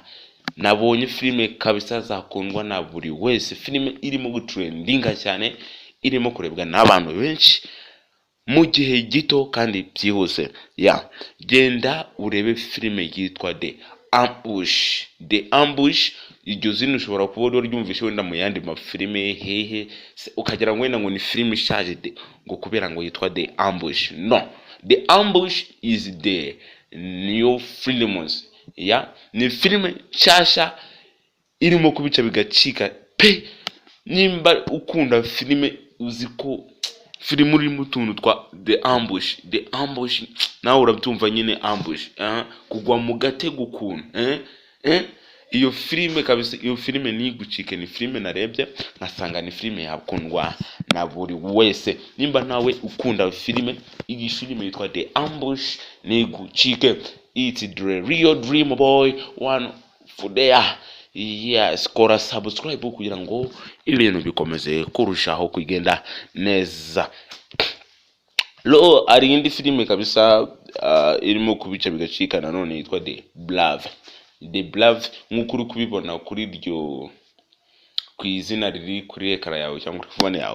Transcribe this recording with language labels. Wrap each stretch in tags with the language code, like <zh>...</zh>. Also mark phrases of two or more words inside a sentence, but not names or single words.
<rw>Nabonye filime kabisa zakundwa na buri wese, filime irimo gutrendinga cyane, irimo kurebwa n'abantu benshi mu gihe gito kandi byihuse. Genda urebe filime yitwa The Ambush. The Ambush iryo zina ushobora kuba ryumvishe wenda mu yandi mafilime hehe ukagira ngo wenda ngo ni filime ishaje ngo kubera ngo yitwa The Ambush.</rw> <en>No, The Ambush is the new films.</en> <rw>Ni filime nshasha irimo kubica bigacika pe. Nimba ukunda filime uziko filime uri mu tuntu twa The Ambush. The Ambush nawe urabyumva nyine ambush, kugwa mu gatego ukuntu iyo filime kabisa. Iyo filime ni gucike, ni filime narebye nkasanga ni filime yakundwa na buri wese. Nimba nawe ukunda filime, iyi filime yitwa The Ambush ni gucike.</rw> <en>It's the real dream boy one for there. Yes,</en> <rw>kora subscribe kugira ngo ibintu bikomeze kurushaho kugenda neza. Lo ari indi filime kabisa irimo kubica bigacika nanone yitwa The Blove. The Blove nkuko uri kubibona kuri ryo kwizina riri kuri ekara yawe cyangwa kuri phone yawe.</rw>